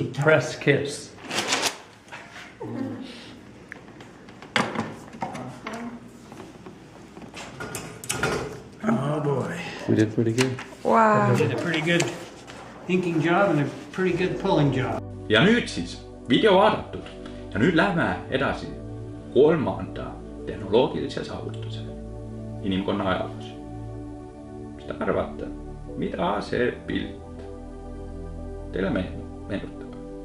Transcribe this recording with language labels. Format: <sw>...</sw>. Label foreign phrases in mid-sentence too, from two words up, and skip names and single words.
<en>the type. press kiss. Oh boy. We did pretty good. Wow. You did a pretty good inking job and a pretty good pulling job.</en> <et>ja nüüd siis video vaadatud ja nüüd lähme edasi 3. tehnoloogilise saavutuse inimkonna ajaloos. Mis te arvate, mida see pilt teile meenutab?</et>